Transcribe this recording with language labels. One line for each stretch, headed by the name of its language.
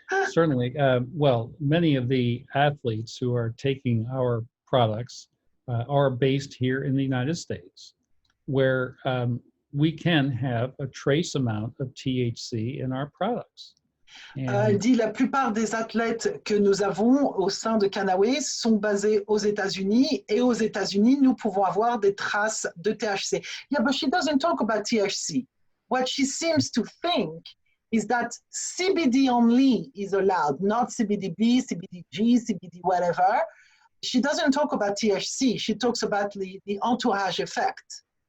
English: Certainly. Well, many of the athletes who are taking our products are based here in the United States, where we can have a trace amount of THC in our products.
French: Elle dit la plupart des athlètes que nous avons au sein de Kannaway sont basés aux États-Unis et aux États-Unis nous pouvons avoir des traces de THC.
English: Yeah, but she doesn't talk about THC. What she seems to think is that CBD only is allowed, not CBDB, CBDG, CBD whatever. She doesn't talk about THC. She talks about the entourage effect.